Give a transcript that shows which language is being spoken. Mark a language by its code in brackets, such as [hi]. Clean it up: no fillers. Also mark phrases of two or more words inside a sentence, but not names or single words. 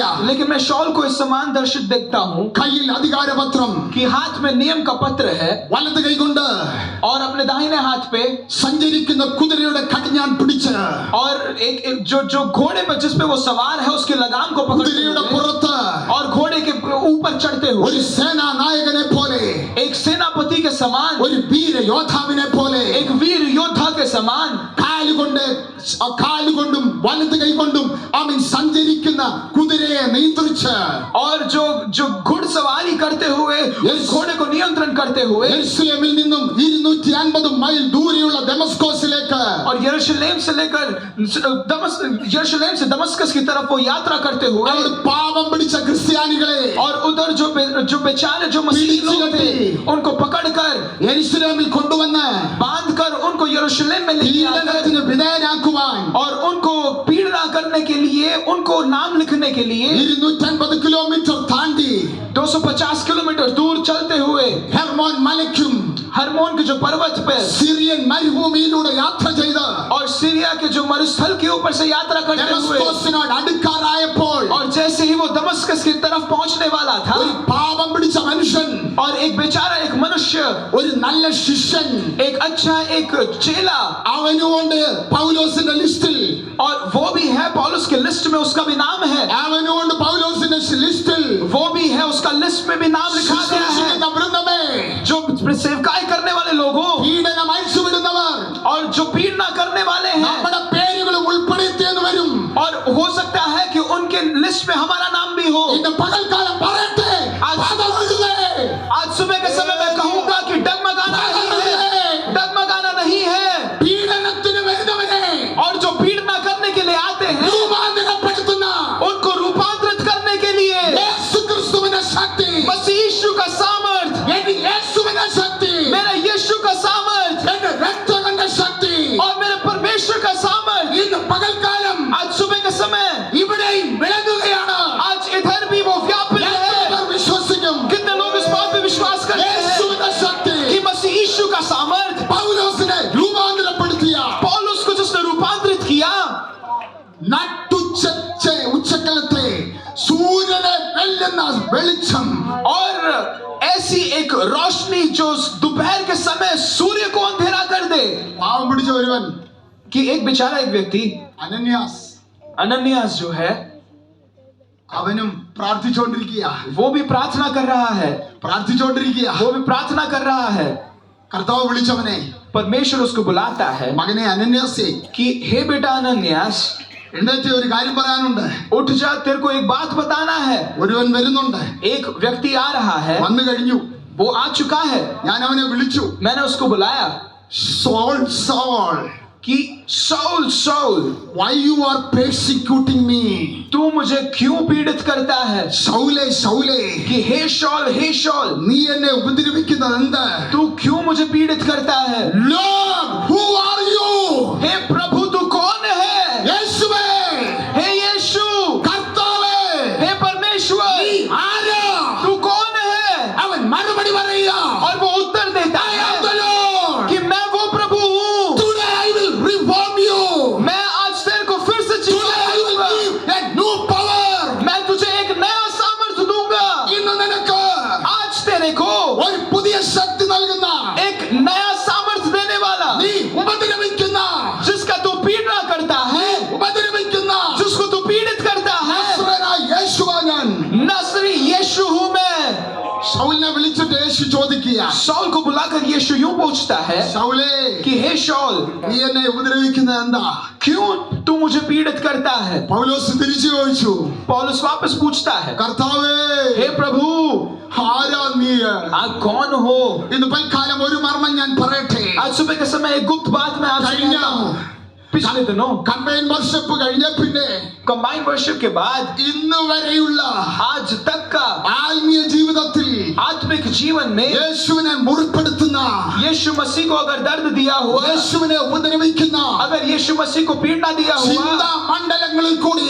[hi] लेकिन मैं शौल को इस समान दर्शित देखता हूँ [ml] കയ്യിൽ അധികാരപത്രം, [hi] कि हाथ में नियम का पत्र है, [ml] വലത് കൈകൊണ്ട് [hi] और अपने दाहिने हाथ पे [ml] സഞ്ചരിക്കുന്ന കുതിരയുടെ കടിഞ്ഞാൻ പിടിച്ച്, [hi] और एक जो घोड़े पर जिस पे वो सवार है उसकी लगाम को पकड़ते [ml] കുതിരയുടെ [hi] हुए, [ml] പുറത്ത് [hi] और घोड़े के ऊपर चढ़ते हुए [ml] ഒരു സേനാ നായകനെ പോലെ, [hi] एक सेनापति के समान, [ml] ഒരു വീര യോദ്ധാവിനെ പോലെ, [hi] एक वीर योद्धा के समान [ml] കാലുകൊണ്ടും വലത് കൈകൊണ്ടും അവൻ സഞ്ചരിക്കുന്ന കുതിരയെ നിയന്ത്രിച്ച്, [hi] और जो घुड़सवारी करते हुए उस घोड़े को नियंत्रण करते हुए, [ml] യെരൂശലേമിൽ നിന്നും 250 മൈൽ ദൂരെയുള്ള ദമസ്കോസിലേക്ക് [hi] और यरूशलेम से दमस्कस की तरफ वो यात्रा करते हुए, [ml] അവിടെ പാപം പിടിച്ച ക്രിസ്ത്യാനികളെ [hi] और उधर जो बेचारे जो मसीही लोग थे उनको पकड़कर [ml] യെരൂശലേമിൽ കൊണ്ടുവന്ന് [hi] बांधकर उनको यरूशलेम में ले आकर, [ml] പീഡനത്തിന് വിധേയരാക്കുവാൻ [hi] और उनको पीड़ना करने के लिए, उनको नाम लिखने के लिए [ml] 250 കിലോമീറ്റർ താണ്ടി [hi] 250 किलोमीटर दूर चलते हुए [ml] ഹെർമോൻ മലയ്ക്കും [hi] हरमोन के जो पर्वत पे [ml] സിറിയൻ മരുഭൂമിയിലൂടെ യാത്ര ചെയ്ത് [hi] और सीरिया के जो मरुस्थल के ऊपर से यात्रा करते हुए, [ml] ദമസ്കോസിനോട് അടുക്കാറായപ്പോൾ [hi] और जैसे ही वो दमस्कस की तरफ पहुंचने वाला था, [ml] ഒരു പാപം പിടിച്ച മനുഷ്യൻ, [hi] और एक बेचारा, एक मनुष्य, [ml] ഒരു നല്ല ശിഷ്യൻ, [hi] एक अच्छा एक चेला, [ml] അവനുകൊണ്ട് പൗലോസിന്റെ ലിസ്റ്റിൽ, [hi] और वो भी है पौलुस के लिस्ट में, उसका भी नाम है, [ml] അവനുകൊണ്ട് പൗലോസിന്റെ ലിസ്റ്റിൽ [hi] वो भी है, उसका लिस्ट में भी नाम लिखा गया है। [ml] വൃന്ദമേ, [hi] जो सेवकाई करने वाले लोगों [ml] പീഡനം അഴിച്ചുവിടുന്നവർ [hi] और जो पीड़ना करने वाले हैं, [ml] നമ്മുടെ പേരുകൾ ഉൾപ്പെടുത്തിയെന്ന് വരും. [hi] और हो सकता है कि उनके लिस्ट में हमारा नाम भी हो। [ml] ഇന്ന് പകൽക്കാലം പറയട്ടെ, [hi] आज सुबह के समय मैं कहूंगा कि डगमगाना नहीं है, [ml] പീഡനത്തിന് വരുന്നവരെ [hi] और जो पीड़ना करने के लिए आते हैं [ml] രൂപാന്തരപ്പെടുത്തുന്ന [hi] उनको रूपांतरित करने के लिए [ml] യേശുക്രിസ്തുവിന്റെ ശക്തി, [hi] मसीह यीशु का सामर्थ, [ml] യേശുവിന്റെ ശക്തി, [hi] मेरा यीशु का सामर्थ, [ml] എന്റെ രക്തത്തിന്റെ ശക്തി, [hi] और मेरे परमेश्वर का सामर्थ [ml] ഇന്ന് പകൽക്കാലം [hi] आज सुबह के समय [ml] ഇവിടെയും വിളങ്ങുകയാണ്. [hi] आज इधर भी वो व्यापक है। [ml] വിശ്വസിക്കും [hi] कितने लोग इस बात पे विश्वास करते हैं [ml] യേശുവിന്റെ ശക്തി [hi] कि मसीह यीशु का सामर्थ [ml] പൗലോസിനെ രൂപ [hi] किया [ml] ഉച്ചക്കലത്തെ സൂര്യനെ വെല്ലുന്ന വെളിച്ചം [hi] और ऐसी एक रोशनी जो दोपहर के समय सूर्य को अंधेरा कर दे [ml] പാവം പിടിച്ച ഒരുവൻ [hi] कि एक बेचारा एक व्यक्ति [ml] അനന്യാസ് [hi] अनन्यास जो है [ml] അവനും പ്രാർത്ഥിച്ചുകൊണ്ടിരിക്കുക [hi] वो भी प्रार्थना कर रहा है वो भी प्रार्थना कर रहा है [ml] കർത്താവ് വിളിച്ചവനെ [hi] परमेश्वर उसको बुलाता है [ml] മകനെ അനന്യാസേ [hi] कि हे बेटा अनन्यास [ml] എഴുന്നേറ്റ് ഒരു കാര്യം പറയാനുണ്ട് [hi] उठ जा तेरे को एक बात बताना है [ml] ഒരുവൻ വരുന്നുണ്ട് [hi] एक व्यक्ति आ रहा है [ml] വന്നു കഴിഞ്ഞു [hi] वो आ चुका है [ml] ഞാൻ അവനെ വിളിച്ചു [hi] मैंने उसको बुलाया [ml] സോൾ സോൾ [hi] कि सौल सौल [en] why you are persecuting me [hi] तू मुझे क्यों पीड़ित करता है [ml] ശൗലേ ശൗലേ [hi] कि हे शौल [ml] നീ എന്നെ ഉപദ്രവിക്കുന്നത് എന്ത് [hi] तू क्यों मुझे पीड़ित करता है [en] Lord who are you [hi] हे प्रभु तू कौन है [ml] യേശുവേ [hi] हे यीशु [ml] കർത്താവേ [hi] हे परमेश्वर [ml] നീ ആരാ [hi] तू कौन है [ml] അവൻ മറുപടി പറയുക [hi] और वो उत्तर देता [en] I [hi] है [en] am the Lord [hi] कि मैं वो प्रभु हूँ [en] today I will reform you [hi] मैं आज तेरे को फिर से [en] today I will [hi] जीवन [en] give a new power [hi] मैं तुझे एक नया सामर्थ्य दूंगा [ml] ഇന്ന് നിനക്ക് [hi] आज तेरे को [ml] ഒരു പുതിയ ശക്തി നൽകുന്ന [hi] एक नया सामर्थ्य देने वाला [ml] നീ ഉപദ്രവിക്കുന്ന [hi] जिसका तू पीड़ना करता है [ml] ഉപദ്രവിക്കുന്ന [hi] जिसको तू पीड़ित करता है [ml] നസ്രനായ യേശുവാ ഞാൻ [hi] नसरी यीशु हूँ मैं [ml] ശൗലിനെ വിളിച്ചിട്ട് യേശു ചോദിക്കുക [hi] शौल को बुलाकर यीशु यूं पूछता है [ml] ശൗലേ [hi] कि हे शौल [ml] നീ എന്നെ ഉപദ്രവിക്കുന്നത് എന്താ [hi] क्यों तू मुझे पीड़ित करता है [ml] പൗലോസ് തിരിച്ചു ചോദിച്ചു [hi] पौलुस वापस पूछता है [ml] കർത്താവേ [hi] हे प्रभु [ml] ആരാ നീ [hi] आप कौन हो [ml] ഇന്ന് പൽക്കാലം ഒരു മർമ്മം ഞാൻ പറയട്ടെ [hi] आज सुबह के समय एक गुप्त बात मैं आपसे कहता हूँ पिछले दिनों [en] combine worship [ml] കഴിഞ്ഞ പിന്നെ [en] combine worship [hi] के बाद [ml] ഇന്ന് വരെയുള്ള [hi] आज तक का [ml] ആത്മീയ ജീവിതത്തിൽ [hi] आत्मिक जीवन में [ml] യേശുവിനെ മുറിപ്പെടുത്തുന്ന [hi] यीशु मसीह को अगर दर्द दिया हुआ [ml] യേശുവിനെ ഉപദ്രവിക്കുന്ന [hi] अगर यीशु मसीह को पीड़ना दिया [ml] ചിന്താ [hi] हुआ [ml] മണ്ഡലങ്ങളിൽ കൂടി